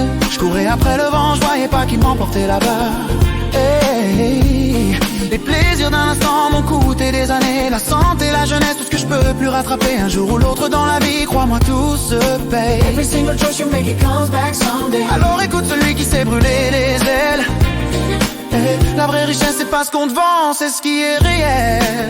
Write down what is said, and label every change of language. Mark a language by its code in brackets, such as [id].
[fr] Je courais après le vent, je voyais pas qu'il m'emportait là-bas. Hey, les plaisirs d'un instant m'ont coûté des années. La santé, la jeunesse, tout ce que je peux plus rattraper. Un jour ou l'autre dans la vie, crois-moi tout se paye. [en] Every single choice you make, it comes back someday. [fr] Alors écoute celui qui s'est brûlé les ailes. Hey, la vraie richesse c'est pas ce qu'on te vend, c'est ce qui est réel.